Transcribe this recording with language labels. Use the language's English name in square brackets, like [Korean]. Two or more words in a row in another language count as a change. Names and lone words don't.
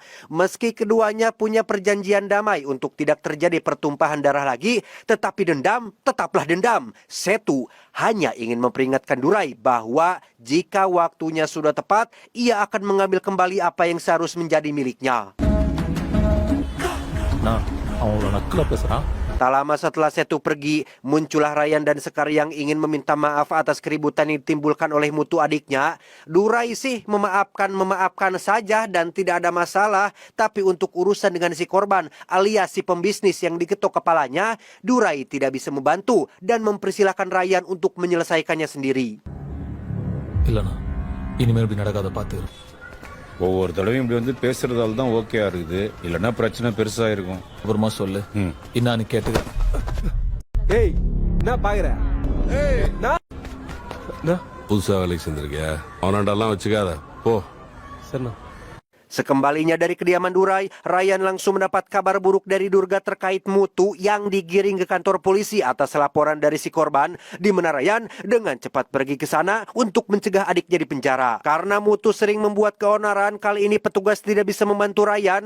[Indonesian] Meski keduanya punya perjanjian damai untuk tidak terjadi pertumpahan darah lagi, tetapi dendam tetaplah dendam. Setu hanya ingin memperingatkan Durai bahwa jika waktunya sudah tepat, ia akan mengambil kembali apa yang seharus menjadi miliknya. [Tamil] நான் அவங்களோட நக்கல பேசுறான். [Indonesian] Tak lama setelah Setu pergi, muncullah Ryan dan Sekar yang ingin meminta maaf atas keributan yang ditimbulkan oleh Mutu adiknya. Durai sih memaafkan saja dan tidak ada masalah. Tapi untuk urusan dengan si korban alias si pembisnis yang diketok kepalanya, Durai tidak bisa membantu dan mempersilahkan Ryan untuk menyelesaikannya sendiri. [Tamil] இல்லண்ணா இனிமேல் இப்படி நடக்காத பார்த்து. ஒவ்வொரு தடவையும் இப்படி வந்து பேசுறதால தான் ஓகேயா இருக்குது, இல்லைன்னா பிரச்சனை பெருசா இருக்கும். அப்புறமா சொல்லு. இன்னான்னு கேட்டுக்க. ஏய் என்ன பாக்குற? புதுசா வேலைக்கு சேர்ந்திருக்கியா? அவனாண்டெல்லாம் வச்சுக்காத, போ. சரிண்ணா. [Indonesian] Sekembalinya dari kediaman Durai, Ryan langsung mendapat kabar buruk dari Durga terkait Mutu yang digiring ke kantor polisi atas laporan dari si korban, di mana Ryan dengan cepat pergi ke sana untuk mencegah adiknya di penjara. Karena Mutu sering membuat keonaran, kali ini petugas tidak bisa membantu Ryan.